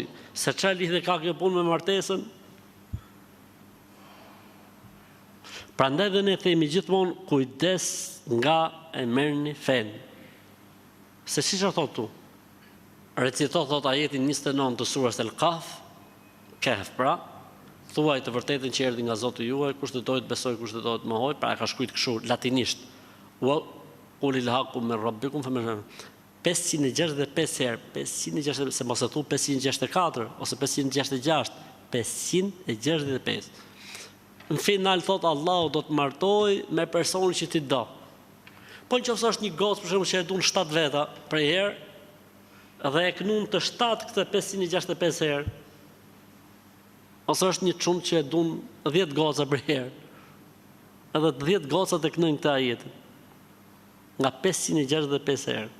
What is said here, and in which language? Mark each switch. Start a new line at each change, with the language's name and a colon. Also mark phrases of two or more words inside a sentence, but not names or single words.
Albanian: Se çfarë lidhje ka kjo punë me martesën? Prandaj dhe ne themi gjithmonë kujdes nga e merrni fen. Se si që thot tu? Recito thot ajetin 29 të surës El-Kahf, Kahf pra, thuaj të vërtetën që erdhi nga Zoti juaj, kush të dojë të besoj, kush të dojë të mohoj, pra e ka shkruajtur kështu latinisht.
Arabic: وقل الحق من ربكم فمن
Albanian: 565 herë, 560 se mos e thu 564 ose 566, 565. Në final thot Allahu do të martoj me personin që ti do. Po nëse është një gocë për shembull që e duan 7 veta për herë, dhe e knun të 7 këtë 565 herë, ose është një çun që e duan 10 goca për herë, edhe 10 gocat e knojnë këtë ajet nga 565 herë.